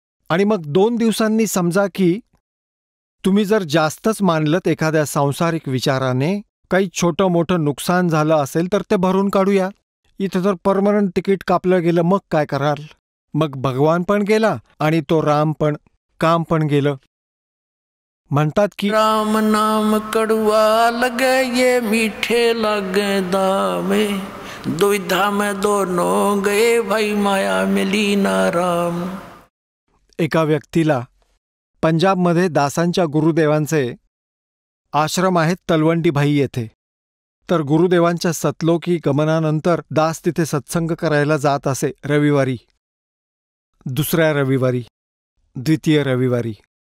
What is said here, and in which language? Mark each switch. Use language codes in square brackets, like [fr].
[mr] आणि मग 2 दिवसांनी समजा की तुम्ही जर जास्तच मानलत एखाद्या सांसारिक विचाराने, काही छोटं मोठं नुकसान झालं असेल तर ते भरून काढूया. इथं तर परमनंट तिकीट कापलं गेलं, मग काय कराल? मग भगवान पण गेला आणि तो राम पण, काम पण गेलं. म्हणतात की [hi] राम नाम कड़वा लगे ये मीठे लगे दामे, दुविधा में दोनों गए भाई माया मिली ना राम. [mr] एका व्यक्तीला पंजाबमध्ये दासांच्या गुरुदेवांचे आश्रम आहेत तलवंडी भाई येथे. तर गुरुदेवांच्या सतलोकी गमनानंतर दास तिथे सत्संग करायला जात असे रविवारी, दुसऱ्या रविवारी, द्वितीय रविवारी.